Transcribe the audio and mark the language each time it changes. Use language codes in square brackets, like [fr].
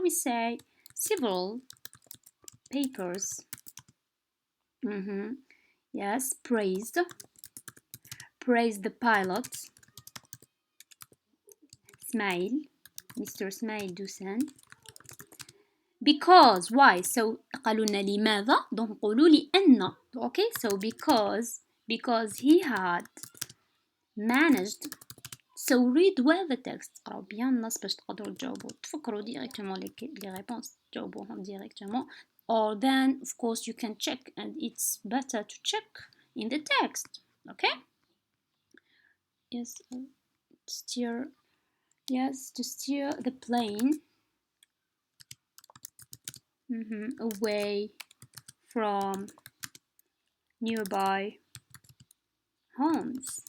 [en] We say several papers. Yes, praised the pilot Mr. Smail Dusan. Because why? So [ar] قالوا لنا لماذا؟ [fr] donc [ar] نقولوا لأن. [en] Okay, so because he had managed. So read well the text. [ar] قراو [fr] bien [ar] النص باش تقدروا تجاوبوا تفكروا [fr] directement les réponses [ar] تجاوبوهم [fr] directement. [en] Or then of course you can check, and it's better to check in the text. Okay? Yes, to steer the plane away from nearby homes.